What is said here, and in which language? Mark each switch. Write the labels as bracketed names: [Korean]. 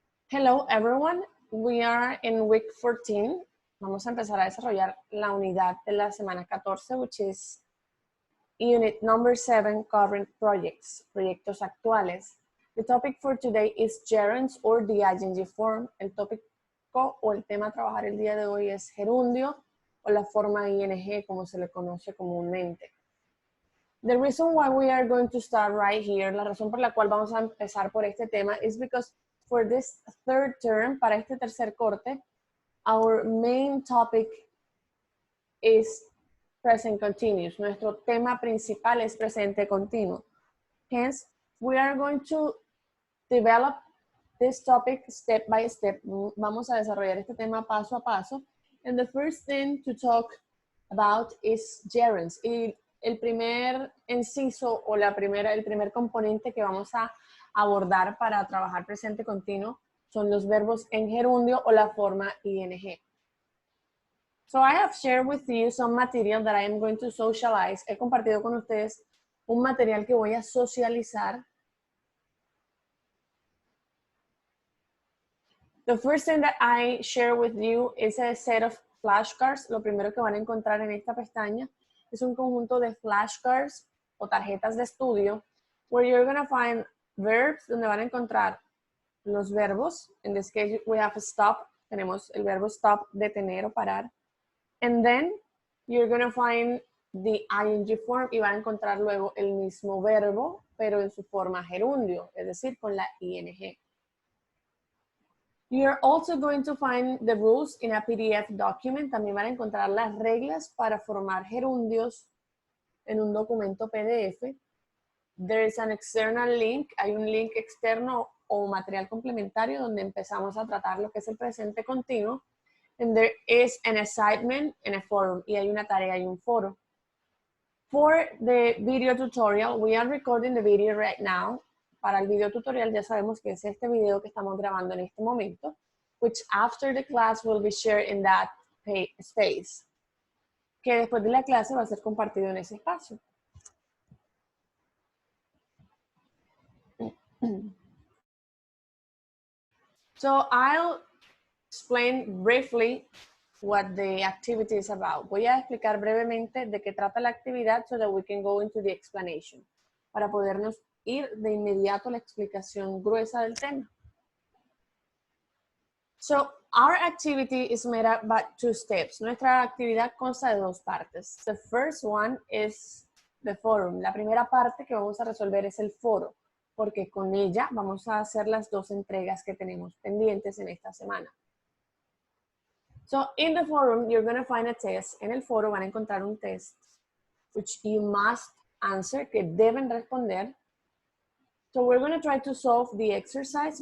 [English] Hello everyone, we are in week 14. [Spanish] Vamos a empezar a desarrollar la unidad de la semana 14, [English] which is unit number 7, current projects, [Spanish] proyectos actuales. [English] The topic for today is gerunds or the ing form. [Spanish] El tópico o el tema a trabajar el día de hoy es gerundio o la forma ing como se le conoce comúnmente. [English] The reason why we are going to start right here, [Spanish] la razón por la cual vamos a empezar por este tema [English] is because for this third term, [Spanish] para este tercer corte, [English] our main topic is present continuous. [Spanish] Nuestro tema principal es presente continuo. [English] Hence, we are going to develop this topic step by step. [Spanish] Vamos a desarrollar este tema paso a paso. [English] And the first thing to talk about is gerunds. [Spanish] Y el primer inciso o el primer componente que vamos a abordar para trabajar presente continuo son los verbos en gerundio o la forma ing. [English] So I have shared with you some material that I am going to socialize. [Spanish] He compartido con ustedes un material que voy a socializar. [English] The first thing that I share with you is a set of flashcards. [Spanish] Lo primero que van a encontrar en esta pestaña es un conjunto de flashcards o tarjetas de estudio [English] where you're going to find verbs, [Spanish] donde van a encontrar los verbos. [English] In this case, we have a stop. [Spanish] Tenemos el verbo stop, detener o parar. [English] And then you're going to find the ing form [Spanish] y van a encontrar luego el mismo verbo, pero en su forma gerundio, es decir, con la ing. [English] You're also going to find the rules in a PDF document. [Spanish] También van a encontrar las reglas para formar gerundios en un documento PDF. [English] There is an external link. [Spanish] Hay un link externo o material complementario donde empezamos a tratar lo que es el presente continuo. [English] And there is an assignment and a forum. [Spanish] Y hay una tarea y un foro. [English] For the video tutorial, we are recording the video right now. [Spanish] Para el video tutorial ya sabemos que es este video que estamos grabando en este momento, [English] which after the class will be shared in that space, [Spanish] que después de la clase va a ser compartido en ese espacio. [English] So I'll explain briefly what the activity is about. [Spanish] Voy a explicar brevemente de qué trata la actividad [English] so that we can go into the explanation, [Spanish] para podernos ir de inmediato a la explicación gruesa del tema. [English] So, our activity is made up by 2 steps. [Spanish] Nuestra actividad consta de 2 partes. [English] The first one is the forum. [Spanish] La primera parte que vamos a resolver es el foro, porque con ella vamos a hacer las 2 entregas que tenemos pendientes en esta semana. [English] So, in the forum, you're going to find a test. [Spanish] En el foro van a encontrar un test, [English] which you must answer, [Spanish] que deben responder. [English] So we're going to try to solve the exercise.